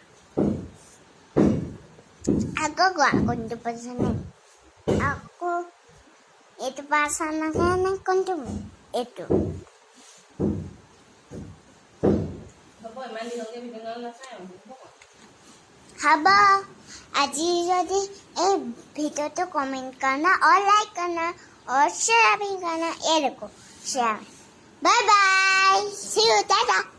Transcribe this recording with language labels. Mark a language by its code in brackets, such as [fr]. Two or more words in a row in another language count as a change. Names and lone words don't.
[as] আকৌ কোৱা কোনটো পচন্দ আকৌ এইটো পচন্দ নাযায় নে কোনটো এইটো হ'ব আজি যদি এই ভিডিঅ'টো [hi] कमेंट करना और लाइक करना और शेयर भी करना ये देखो शेयर [en] bye bye see you tata